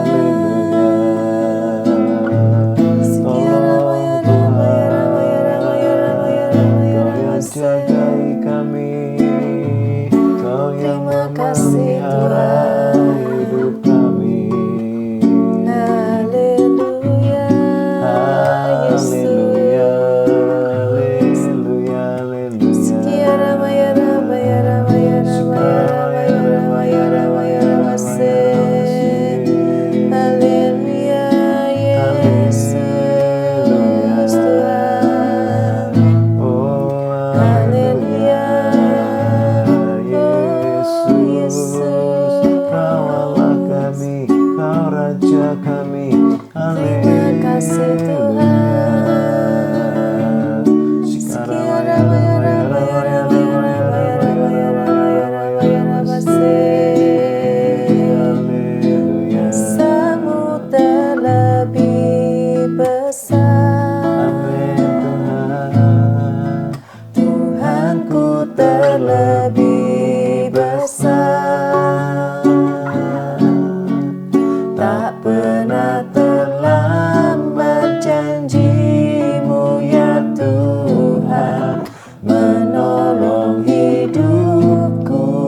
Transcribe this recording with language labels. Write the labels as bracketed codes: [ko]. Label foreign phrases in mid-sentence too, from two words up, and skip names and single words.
[id] Jagai kami, Kau yang memelihara hidup kami. Haleluya, haleluya, haleluya, haleluya. Sekian ramaya ramaya ramaya ramaya ramaya ramaya ramase. Haleluya, Yesus Tuhan. Haleluya, Yesus, Kau Allah kami, Kau Raja kami. Terima kasih Tuhan. Sekian ramaya ramaya ramaya ramaya ramaya ramaya ramaya ramase. Besamu terlebih besar. Tuhanku terlebih besar. Tak pernah terlambat janjimu ya Tuhan, menolong hidupku.